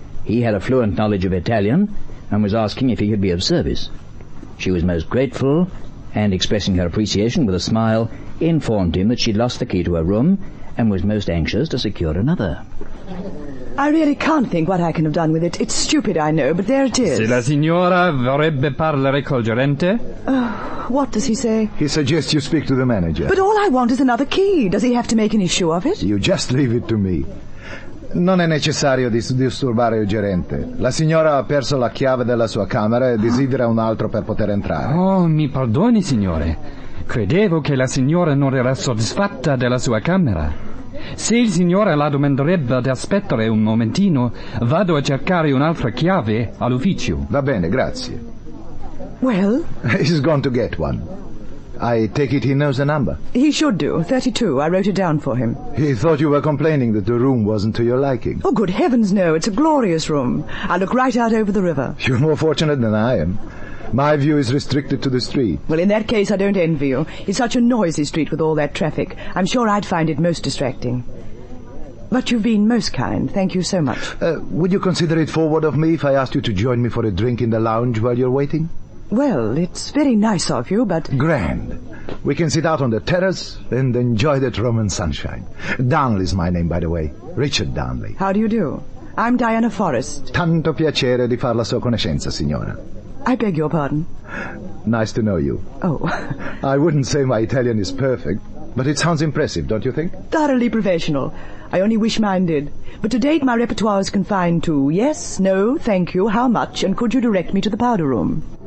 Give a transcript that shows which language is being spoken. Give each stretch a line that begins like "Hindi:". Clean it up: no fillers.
English: He had a fluent knowledge of Italian and was asking if he could be of service. She was most grateful, and expressing her appreciation with a smile, informed him that she'd lost the key to her room and was most anxious to secure another. I really can't think what I can have done with it. It's stupid, I know, but there it is.
Italian: Se la signora vorrebbe parlare col gerente?
English: What does he say? He suggests you speak to the manager. But all I want is another key. Does he have to make an issue of it? You just leave it to me.
Italian: Non è necessario disturbare il gerente. La signora ha perso la chiave della sua camera e desidera un altro per poter entrare. Oh, mi perdoni, signore. Credevo che la signora non era soddisfatta della sua camera. Se il signore la domanderebbe di aspettare un momentino, vado a cercare un'altra chiave all'ufficio. Va bene, grazie.
English: Well? He's gone to get one. I take it he knows the number. He should do. 32. I wrote it down for him. He thought you were complaining that the room wasn't to your liking. Oh, good heavens, no. It's a glorious room. I look right out over the river. You're more fortunate than I am. My view is restricted to the street. Well, in that case, I don't envy you. It's such a noisy street with all that traffic. I'm sure I'd find it most distracting. But you've been most kind. Thank you so much. Would you consider it forward of me if I asked you to join me for a drink in the lounge while you're waiting? Well, it's very nice of you, but... Grand. We can sit out on the terrace and enjoy that Roman sunshine. Darnley's my name, by the way. Richard Darnley. How do you do? I'm Diana Forrest.
Italian: Tanto piacere di far la sua conoscenza, signora.
English: I beg your pardon. Nice to know you. Oh. I wouldn't say my Italian is perfect, but it sounds impressive, don't you think? Thoroughly professional. I only wish mine did. But to date my repertoire is confined to yes, no, thank you, how much, and could you direct me to the powder room?